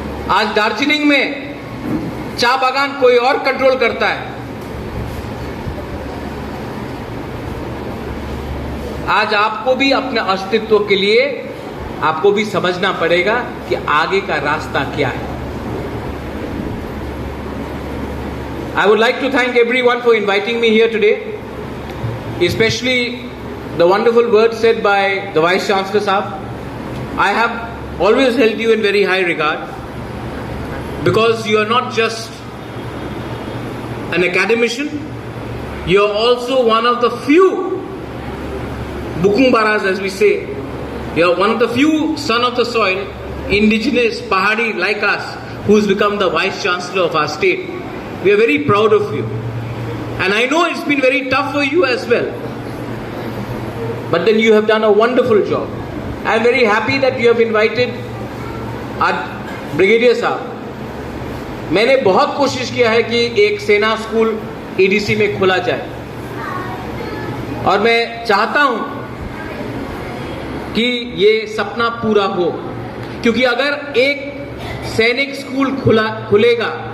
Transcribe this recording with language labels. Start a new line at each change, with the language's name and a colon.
Hindi: आज दार्जिलिंग में चा बागान कोई और कंट्रोल करता है। आज आपको भी अपने अस्तित्व के लिए आपको भी समझना पड़ेगा कि आगे का रास्ता क्या है।
English: I would like to thank everyone for inviting me here today, especially the wonderful words said by the Vice Chancellor Sahab. I have always held you in very high regard because you are not just an academician, you are also one of the few Bukungbaras, as we say. You are one of the few son of the soil, indigenous Pahadi like us, who has become the Vice Chancellor of our state. We are very proud of you. And I know it's been very tough for you as well. But then you have done a wonderful job. I am very happy that you have invited our Brigadier Sahab.
Hindi: मैंने बहुत कोशिश किया है कि एक सेना school ADC में खोला जाए, और मैं चाहता हूं कि ये सपना पूरा हो, क्योंकि अगर एक सैनिक स्कूल खुलेगा